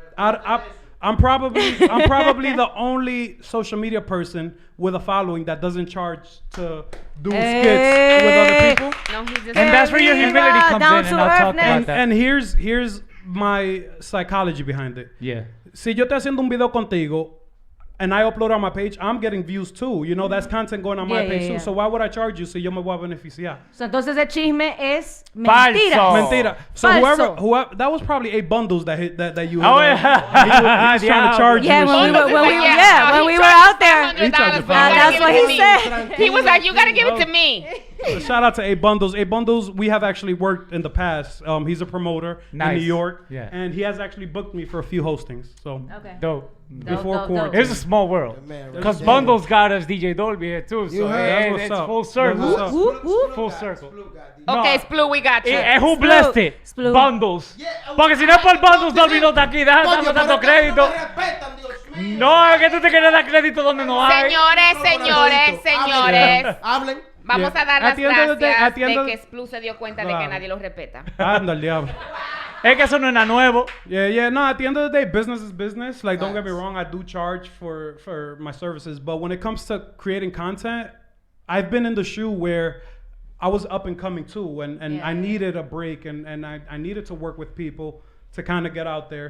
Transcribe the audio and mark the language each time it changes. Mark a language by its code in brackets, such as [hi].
[en] I'm probably the only social media person with a following that doesn't charge to do skits with other people. No, he's just And that's where your humility comes in, and I'll talk about that. And here's my psychology behind it. Yeah. [es] Si yo estoy haciendo un video contigo [en] and I upload on my page, I'm getting views too. That's content going on my page too. So why would I charge you [es] si yo me voy a beneficiar? So entonces el chisme es mentira. Mentira. [en] So [es] Falso. [en] whoever that was probably 8 bundles that you. Oh yeah. He was trying to charge you. When we were out there, that's what he said. He was like, you gotta give it to me. So shout out to 8 Bundles. 8 Bundles, we have actually worked in the past. He's a promoter in New York. Yeah. And he has actually booked me for a few hostings. So Dope. Before quarantine. It's a small world. Because Bundles got us DJ Dolby here too. So it's full circle. Full circle. Okay, Splu, we got you. And who blessed it? Bundles. [es] Porque si no es por Bundles, Dolby no está aquí. Dame tanto crédito. No, es que tú te quieres dar crédito donde no hay. Señores. Hablen. Vamos a dar las gracias de que Splu se dio cuenta de que nadie lo respeta. Anda el diablo. Es que eso no es nada nuevo. [en] Yeah. No, at the end of the day, business is business. Like, don't get me wrong, I do charge for my services. But when it comes to creating content, I've been in the shoe where I was up and coming too. And I needed a break. And I needed to work with people to kind of get out there.